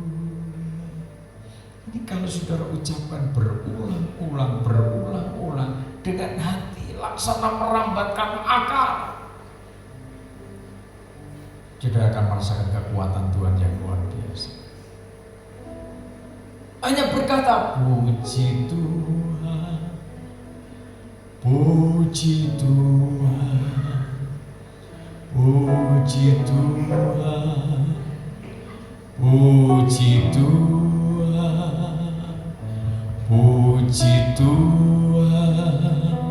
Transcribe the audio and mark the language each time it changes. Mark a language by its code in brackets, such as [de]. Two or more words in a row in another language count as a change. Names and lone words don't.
[id] Ini kalau saudara ucapkan berulang-ulang dengan hati, laksana merambatkan akar, saudara akan merasakan kekuatan Tuhan yang luar biasa. Hanya berkata puji Tuhan, puji Tuhan, puji Tuhan, puji Tuhan, puji Tuhan,